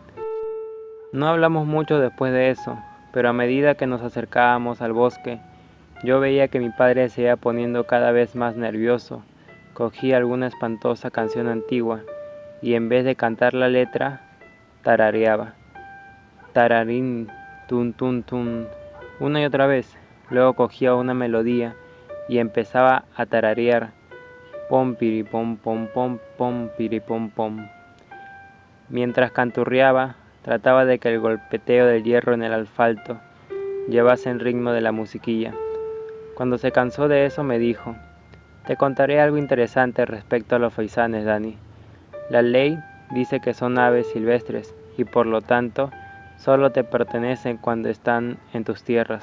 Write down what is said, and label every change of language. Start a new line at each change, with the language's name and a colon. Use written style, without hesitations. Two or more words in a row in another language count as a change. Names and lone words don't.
Spanish: No hablamos mucho después de eso, pero a medida que nos acercábamos al bosque, yo veía que mi padre se iba poniendo cada vez más nervioso. Cogía alguna espantosa canción antigua y en vez de cantar la letra, tarareaba. Tararín, tun tun tun, una y otra vez. Luego cogía una melodía y empezaba a tararear. Pom piri pom pom pom pom piri pom pom. Mientras canturreaba, trataba de que el golpeteo del hierro en el asfalto llevase el ritmo de la musiquilla. Cuando se cansó de eso me dijo, te contaré algo interesante respecto a los faisanes, Dani. La ley dice que son aves silvestres y por lo tanto solo te pertenecen cuando están en tus tierras.